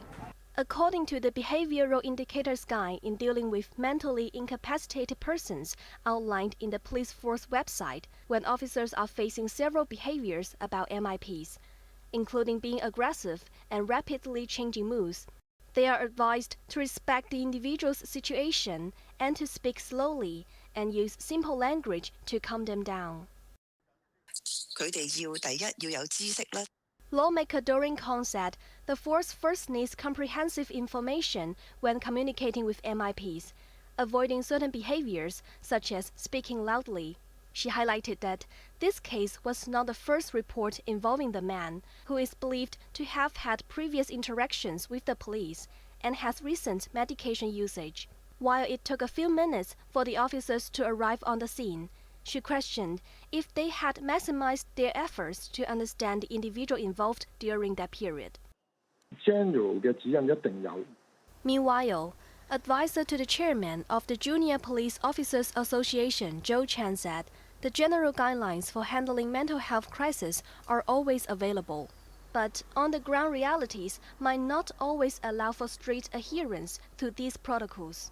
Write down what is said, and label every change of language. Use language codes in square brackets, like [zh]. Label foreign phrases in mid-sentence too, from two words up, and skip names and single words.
[en] According to the Behavioral Indicators Guide in dealing with mentally incapacitated persons outlined in the police force website, when officers are facing several behaviors about MIPs, including being aggressive and rapidly changing moods, they are advised to respect the individual's situation and to speak slowly and use simple language to calm them down. [yue] 佢哋第一要有知識啦。 [en] Lawmaker Doreen Kong said the force first needs comprehensive information when communicating with MIPs, avoiding certain behaviors such as speaking loudly. She highlighted that this case was not the first report involving the man, who is believed to have had previous interactions with the police and has recent medication usage. While it took a few minutes for the officers to arrive on the scene, she questioned if they had maximized their efforts to understand the individual involved during that period. [yue] General 嘅指引一定有。 [en] Meanwhile, advisor to the chairman of the Junior Police Officers Association, Joe Chan, said The general guidelines for handling mental health crises are always available, but on-the-ground realities might not always allow for strict adherence to these protocols.